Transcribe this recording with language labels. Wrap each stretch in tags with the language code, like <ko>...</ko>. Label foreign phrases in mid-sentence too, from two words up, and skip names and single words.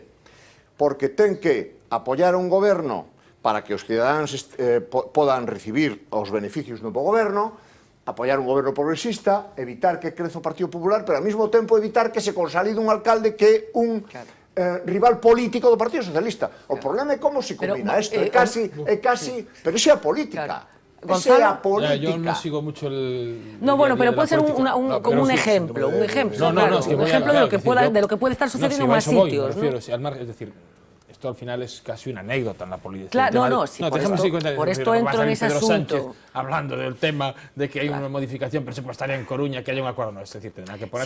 <gl>Porque ten que apoiar un goberno para que os cidadáns podan recibir os beneficios do goberno, apoiar un goberno progresista, evitar que creza o Partido Popular, pero ao mesmo tempo evitar que se consolide un alcalde que é un rival político do Partido Socialista. O problema é como se combina isto, é casi, pero iso é a política. Esa é a política.</gl> <es>Yo no sigo mucho el... No, bueno, pero puede ser como un ejemplo, un ejemplo de lo que puede estar sucediendo en más sitios. Es decir, esto al final es casi una anécdota en la política. Claro, por esto entro en ese asunto. Hablando del tema de que hay una modificación presupuestaria en Coruña, que hay un acuerdo, no, es decir, tendrá que ponerse</es>